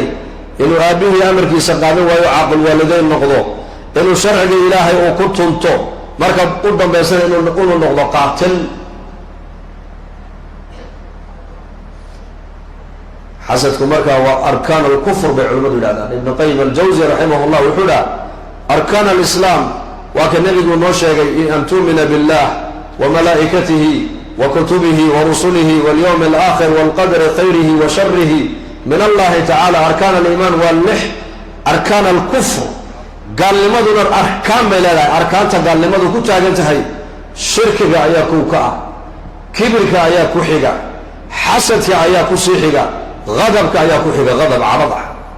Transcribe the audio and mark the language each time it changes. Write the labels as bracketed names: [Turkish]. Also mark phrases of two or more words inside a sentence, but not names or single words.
[Somali] inuu aabihii amarkiisa qaadan waayo caaqil waalideyn noqdo, inuu sharciga ilaahay uu ku tunto, marka u dambaysana inuu noqdo qaatil. xasadku markaa waa [Arabic] أركان الكفر [Somali] bay culimadu yidhahdaan. ibn qayim aljawzi [Arabic] رحمه الله [Somali] wuxuu dhaha [Arabic] أركان الإسلام [Somali] waa ka nebigu noo sheegay [Arabic] أن تؤمن بالله وملائكته وكتبه ورسله واليوم الآخر والقدر خيره وشره من الله تعالى. أركان الإيمان [Somali] waa 6. [Arabic] أركان الكفر [Somali] gaalnimaduna arkaan bay leedahay. arkaanta gaalnimadu ku taagan tahay shirkiga ayaa kow ka ah, kibirka ayaa ku xiga, xasadka ayaa ku sii xiga, adabka ayaa ku xiga, adab carad ah.